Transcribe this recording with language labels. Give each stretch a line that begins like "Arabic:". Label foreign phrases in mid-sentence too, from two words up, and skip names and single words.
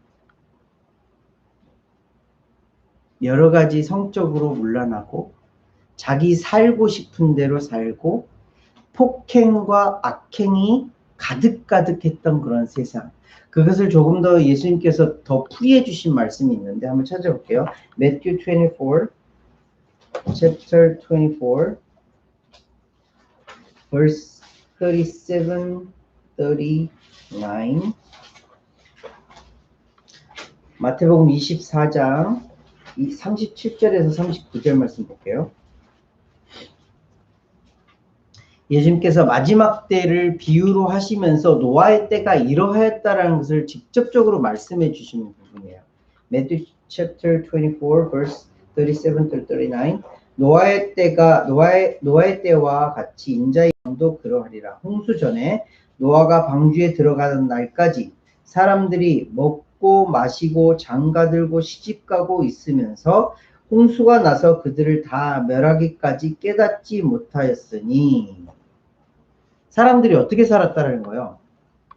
Korean: 여러 가지 성적으로 문란하고 자기 살고 싶은 대로 살고 폭행과 악행이 가득가득했던 그런 세상. 그것을 조금 더 예수님께서 더 풀이해 주신 말씀이 있는데 한번 찾아볼게요.
English: Matthew 24, chapter 24, verse 37, 39.
Korean: 마태복음 24장 37절에서 39절 말씀 볼게요. 예수님께서 마지막 때를 비유로 하시면서 노아의 때가 이러하였다라는 것을 직접적으로 말씀해 주시는 부분이에요.
English: Matthew chapter 24 verse 37 to 39
Korean: 노아의 때와 같이 인자의 영도 그러하리라. 홍수 전에 노아가 방주에 들어가는 날까지 사람들이 먹고 마시고 장가들고 시집가고 있으면서 홍수가 나서 그들을 다 멸하기까지 깨닫지 못하였으니 사람들이 어떻게 살았다는 거예요?